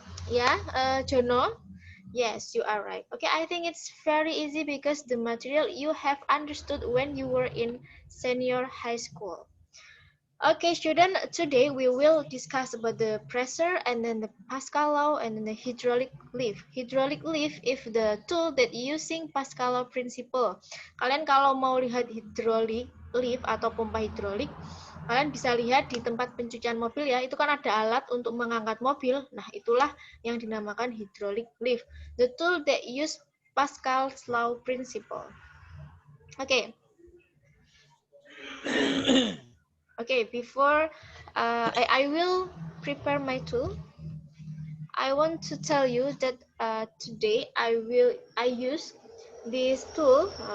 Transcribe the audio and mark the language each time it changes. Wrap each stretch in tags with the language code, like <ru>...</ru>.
<en>Yeah, Jono? Yes, you are right. Okay, I think it's very easy because the material you have understood when you were in senior high school. Okay, student, today we will discuss about the pressure and then the Pascal law and then the hydraulic lift. Hydraulic lift is the tool that using Pascal law principle.</en> <id>Kalian kalau mau lihat hydraulic lift atau pompa hidrolik, kalian bisa lihat di tempat pencucian mobil ya, itu kan ada alat untuk mengangkat mobil. Nah, itulah yang dinamakan hydraulic lift.</id> <en>The tool that use Pascal's law principle. Okay. Okay, before I will prepare my tool, I want to tell you that today I use this tool.</en>